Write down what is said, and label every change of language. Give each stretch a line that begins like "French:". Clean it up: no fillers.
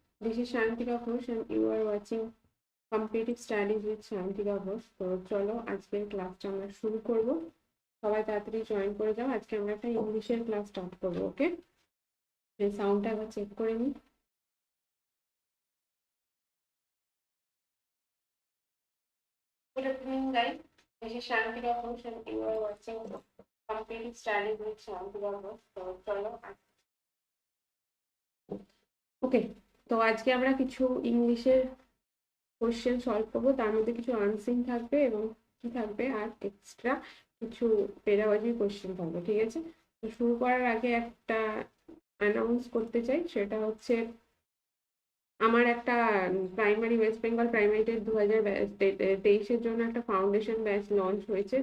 English: This is Sayantika Ghosh and you are watching Competitive Studies with Sayantika Ghosh.
Bangla: তো চলো আজকের ক্লাসটা আমরা শুরু করব। সবাই তাড়াতাড়ি জয়েন করে যাও। আজকে আমরা একটা ইংলিশের ক্লাস স্টার্ট করব, ওকে? এই সাউন্ডটা একবার চেক করে নিই।
English: Good afternoon, guys. This is Sayantika Ghosh and you are watching Competitive Studies with Sayantika Ghosh.
Bangla: তো চলো ওকে, তো আজকে আমরা কিছু ইংলিশের কোশ্চেন সলভ করবো। তার মধ্যে কিছু আনসিন থাকবে এবং কি থাকবে আর এক্সট্রা কিছু পেডাগজি কোশ্চেন থাকবে, ঠিক আছে? তো শুরু করার আগে একটা অ্যানাউন্স করতে চাই, সেটা হচ্ছে আমার একটা primary West Bengal primary TET 2023-এর জন্য একটা ফাউন্ডেশন ব্যাচ লঞ্চ হয়েছে।